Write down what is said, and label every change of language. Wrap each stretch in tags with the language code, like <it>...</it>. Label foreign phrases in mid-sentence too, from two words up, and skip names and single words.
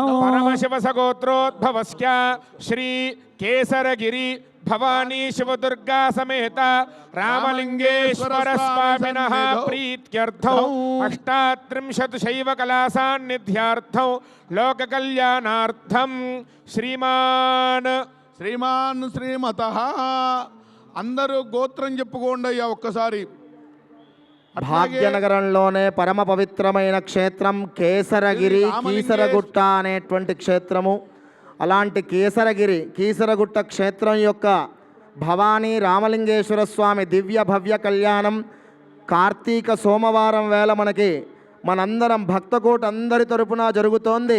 <sa>परमशिव सगोत्रोद्भवस्य श्री केसरगिरि भवानी शिवदुर्गा समेत रामलिंगेश्वर स्वामिनः प्रीत्यर्थौ 38 शैव कलासान्निध्यार्थौ लोककल्याणार्थं श्रीमान्</sa> <te>శ్రీమత అందరూ గోత్రం చెప్పుకోండి అయ్యా ఒక్కసారి. భాగ్యనగరంలోనే పరమ పవిత్రమైన క్షేత్రం కేసరగిరి కీసరగుట్ట అనేటువంటి క్షేత్రము. అలాంటి కీసరగుట్ట క్షేత్రం యొక్క భవానీ రామలింగేశ్వర స్వామి దివ్య భవ్య కళ్యాణం కార్తీక సోమవారం వేళ మనకి మనందరం భక్తకోట అందరి తరపున జరుగుతోంది.</te>